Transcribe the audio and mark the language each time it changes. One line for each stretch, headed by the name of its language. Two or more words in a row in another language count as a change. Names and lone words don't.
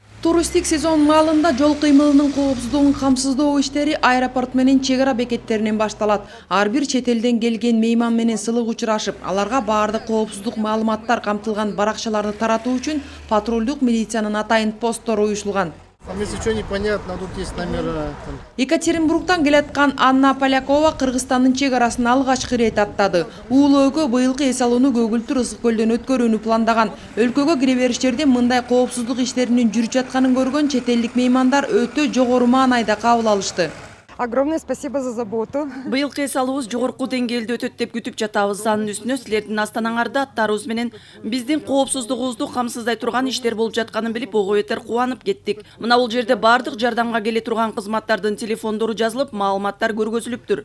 Kyrgyz: туристик сезон маалында жол кыймылынын коопсуздугун камсыздоо иштери аэропорт менен чек ара бекеттеринен башталат. Ар бир чет элден келген мейман менен сылык учурашып, аларга баардык коопсуздук маалыматтар камтылган баракчаларды таратуу үчүн патрулдук милициянын атайын посттору уюшулган.
Russian: Если что непонятно, тут есть номера.
Kyrgyz: Екатеринбургтан келаткан Анна Полякова Кыргызстандын чек арасын алгачкы ирет аттады. Уулөөгө быйылкы эс алууну Көгүлтүр ысык көлдөн өткөрүүнү пландаган. Өлкөгө кире бериштерде мындай коопсуздук иштеринин жүрүп жатканын көргөн чет элдик меймандар өтө жогору маанайда кабыл алышты.
Russian: Огромное спасибо за заботу.
Kyrgyz: Быйылкы эс алуубуз жогорку деңгээлде өтөт деп күтүп жатабыз. Анын үстүнө силердин астанаңарда аттарыбыз менен биздин коопсуздугубузду камсыздай турган иштер болуп жатканын билип ого бетер кубанып кеттик. Мына бул жерде бардык жардамга келе турган кызматтардын телефондору жазылып, маалыматтар көргөзүлүптүр.